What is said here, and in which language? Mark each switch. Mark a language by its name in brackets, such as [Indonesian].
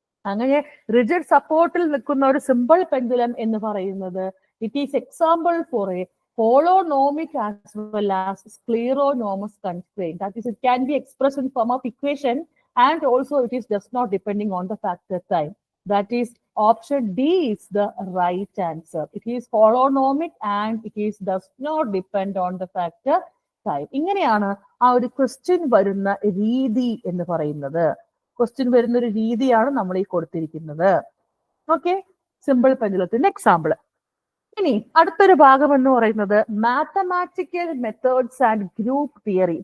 [Malayalam] അങ്ങനെ റിജിഡ് സപ്പോർട്ടിൽ നിൽക്കുന്ന ഒരു സിമ്പിൾ പെൻഡുലം എന്ന് പറയുന്നത് [English] It is example for a holonomic as well as scleronomous constrain. That is, it can be expressed in form of equation and also it is just not depending on the factor time. That is option D is the right answer. It is holonomic and it is does not depend on the factor time. [Malayalam] ഇങ്ങനെയാണ് ആ ഒരു question വരുന്ന രീതി എന്ന് പറയുന്നത്. Question വരുന്ന ഒരു രീതിയാണ് നമ്മൾ ഈ കൊടുത്തിരിക്കുന്നത്. Okay, simple പെൻഡുലത്തിന്റെ example. ഇനി അടുത്തൊരു ഭാഗം എന്ന് പറയുന്നത് [English] Mathematical methods and group theory.